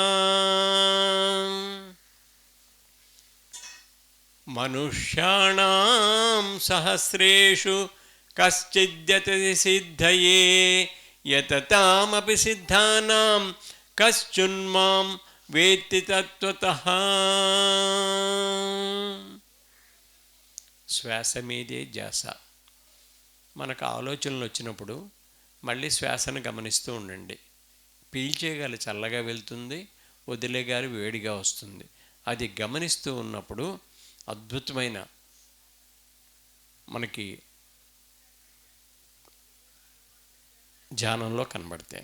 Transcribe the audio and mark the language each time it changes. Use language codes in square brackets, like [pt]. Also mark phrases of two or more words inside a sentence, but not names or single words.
[sa] मनुष्याणां सहस्रेषु कश्चिद्यतति सिद्धये यततामपि सिद्धानां कश्चिन्मां वेत्ति तत्त्वतः। [te] శ్వాస మీదే ధ్యాస. మనకు ఆలోచనలు వచ్చినప్పుడు మళ్ళీ శ్వాసను గమనిస్తూ ఉండండి. పీల్చేగాలి చల్లగా వెళ్తుంది, వదిలేగాలి వేడిగా వస్తుంది. అది గమనిస్తూ ఉన్నప్పుడు అద్భుతమైన మనకి ధ్యానంలో కనబడతాయి.